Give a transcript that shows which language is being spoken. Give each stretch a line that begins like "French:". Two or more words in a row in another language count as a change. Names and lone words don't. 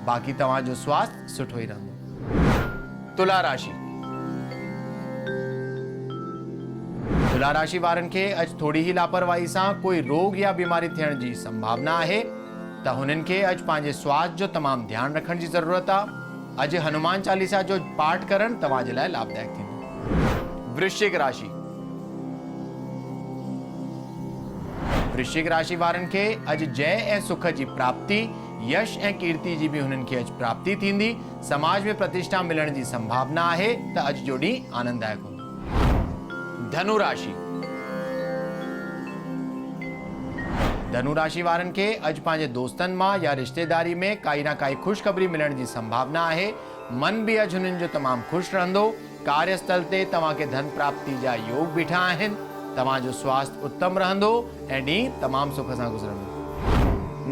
Sindhi: बाक़ी तव्हांजो स्वास्थ्य सुठो ई रहंदो। तुला राशि। तुला राशि वारनि खे अॼु थोड़ी ही लापरवाही सां कोई रोग या बीमारी थियण जी संभावना आहे त हुननि खे अॼु पंहिंजे स्वास्थ्य जो तमामु ध्यानु रखण जी ज़रूरत आहे। अॼु हनुमान चालीसा जो पाठ करणु तव्हांजे लाइ लाभदायक थींदो। वृश्चिक राशि। वृश्चिक राशि वारनि खे अॼु जय ऐं सुख जी प्राप्ति, यश ऐं कीर्ति जी भी हुननि खे अॼु प्राप्ति थींदी। समाज में प्रतिष्ठा मिलण जी संभावना आहे त अॼु जो ॾींहुं आनंददायक हूंदो। धनु राशि। धनु राशि वारनि खे अॼु पंहिंजे दोस्तनि मां या रिश्तेदारी में काई न काई ख़ुशख़बरी मिलण जी संभावना आहे। मन भी अॼु हुननि जो तमामु ख़ुशि रहंदो। कार्यस्थल ते तव्हांखे धन प्राप्ति जा योग बीठा आहिनि। तव्हांजो स्वास्थ्य उत्तम रहंदो ऐं ॾींहुं तमामु सुख सां गुज़रंदो।